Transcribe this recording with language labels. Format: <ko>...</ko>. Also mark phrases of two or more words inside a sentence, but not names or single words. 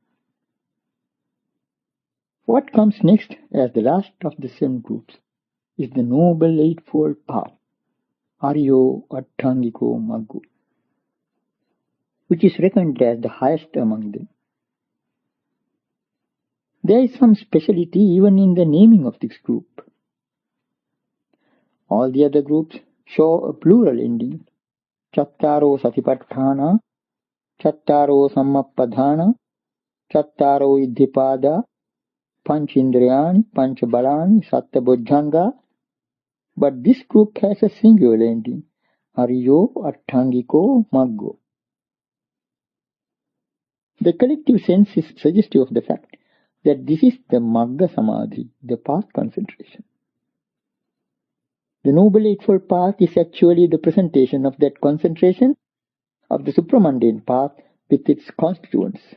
<en>What comes next as the last of the 7 groups is the Noble Eightfold Path,</en> <pi>Aryo Atthangiko Maggo,</pi> <en>which is reckoned as the highest among them. There is some speciality even in the naming of this group. All the other groups show a plural ending.</en> <pi>Chattaro Satipatthāna, Chattaro Sammappadhāna, Chattaro Iddhipada, Panchindriyani, Panchabalani, Sattabojjhanga.</pi> <en>But this group has a singular ending.</en> <pi>Aryo Atthangiko Maggo.</pi> <en>The collective sense is suggestive of the fact that this is the</en> <pi>Magga Samadhi,</pi> <en>the path concentration. The Noble Eightfold Path is actually the presentation of that concentration of the supramundane path with its constituents.</en>